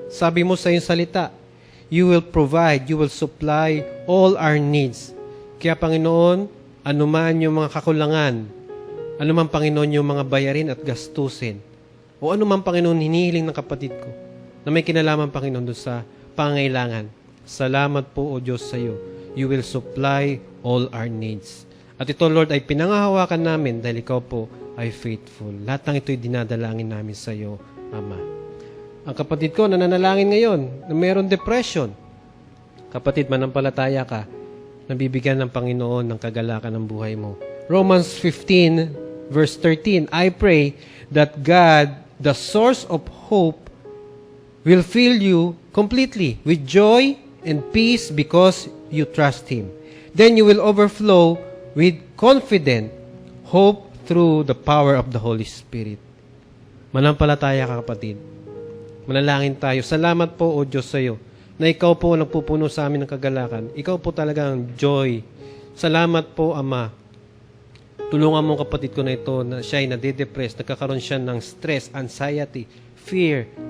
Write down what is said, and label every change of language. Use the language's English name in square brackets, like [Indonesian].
[Filipino] Sabi mo sa iyong salita, [English] you will provide, you will supply all our needs. [Filipino] Kaya, Panginoon, anuman yung mga kakulangan, anuman, Panginoon, yung mga bayarin at gastusin, o anuman, Panginoon, hinihiling ng kapatid ko, na may kinalaman, Panginoon, doon sa pangailangan. Salamat po, O Diyos, sa iyo. [English] You will supply all our needs. [Filipino] At ito, Lord, ay pinangahawakan namin dahil ikaw po ay faithful. Lahat ng ito'y dinadalangin namin sa iyo, Ama. Ang kapatid ko na nanalangin ngayon, na mayroon depression. Kapatid, manampalataya ka, nabibigyan ng Panginoon ng kagalakan ng buhay mo. [English] Romans 15, verse 13, I pray that God, the source of hope, will fill you completely with joy and peace because you trust Him. Then you will overflow with confident hope through the power of the Holy Spirit. [Filipino] Manampalataya ka, kapatid. Manalangin tayo. Salamat po, O Diyos, sa iyo, na ikaw po nagpupuno sa amin ng kagalakan. Ikaw po talagang [English] joy. [Filipino] Salamat po, Ama. Tulungan mo kapatid ko na ito na siya ay nade-depress, nagkakaroon siya ng stress, anxiety, fear.